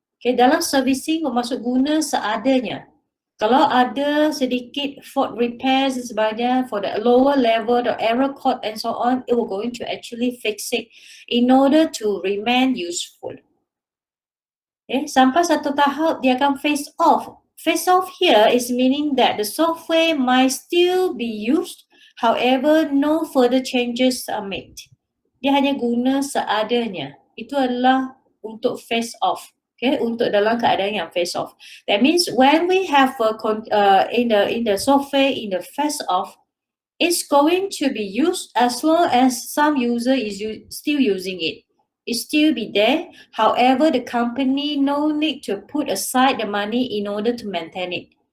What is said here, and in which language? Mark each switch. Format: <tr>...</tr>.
<en>Okay,</en> <ms>dalam servicing bermaksud guna seadanya. Kalau ada sedikit fault repairs dan sebagainya</ms> <en>for the lower level, the error code and so on, it will going to actually fix it in order to remain useful.</en> <ms>Okay, sampai satu tahap dia akan phase off.</ms> <en>Phase off here is meaning that the software might still be used, however, no further changes are made.</en> <ms>Dia hanya guna seadanya. Itu adalah untuk phase off. Okay, untuk dalam keadaan yang phase off.</ms> <en>That means when we have in the software in the phase off, it's going to be used as long as some user is still using it. It still be there. However, the company no need to put aside the money in order to maintain it.</en>